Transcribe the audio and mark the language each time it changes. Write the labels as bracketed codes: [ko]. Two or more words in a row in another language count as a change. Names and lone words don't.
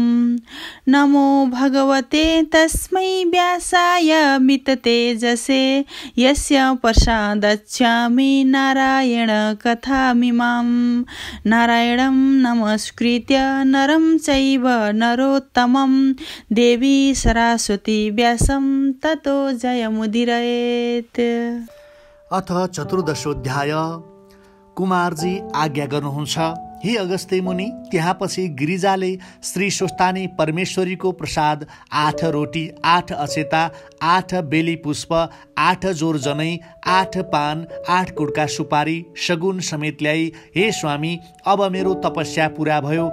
[sa] नमो भगवते तस्मै व्यासाय मिततेजसे यस्य प्रसादच्छामि नारायण कथामिमां नारायणं नमस्कृत्य नरं चैव नरोत्तमं देवी सरस्वती व्यासं ततो जयमुदीरयेत्। अथ चतुर्दशोऽध्याय। [ne] कुमारजी आज्ञा गर्नुहुन्छ, हे अगस्त्य मुनि। त्यहाँपछि गिरिजाले श्री सुस्तानी परमेश्वरीको प्रसाद 8 रोटी 8 अक्षता 8 बेली पुष्प 8 जोर जनै 8 पान 8 कुड्का सुपारी सगुन समेत ल्याई, हे स्वामी अब मेरो तपस्या पूरा भयो।